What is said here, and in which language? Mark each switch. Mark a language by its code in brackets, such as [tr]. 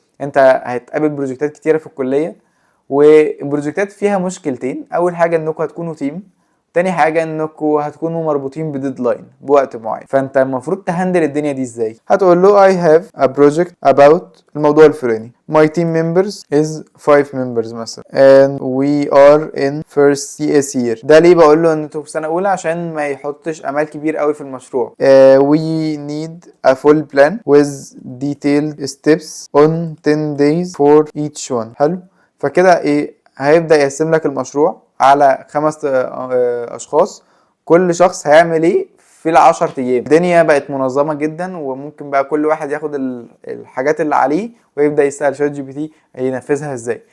[ar] انت هتقابل بروجكتات كتيرة في الكلية، والبروجكتات فيها مشكلتين. اول حاجة انكم هتكونوا تيم، تاني حاجة انكم هتكونوا مربوطين بديدلاين، بوقت معين. فانت المفروض تهندل الدنيا دي ازاي؟ هتقول له [en] I have a project about [ar] الموضوع الفلاني. [en] My team members is 5 members مثلا and we are in first CS year. [ar] ده ليه بقول له ان انتوا في سنة اولى؟ عشان ما يحطش امال كبير قوي في المشروع. [en] We need a full plan with detailed steps on 10 days for each one. [ar] حلو. فكده ايه؟ هيبدأ يقسم لك المشروع على 5 اشخاص، كل شخص هيعمل ايه في ال10 ايام. الدنيا بقت منظمه جدا، وممكن بقى كل واحد ياخد الحاجات اللي عليه ويبدا يسال شات جي بي تي ينفذها ازاي.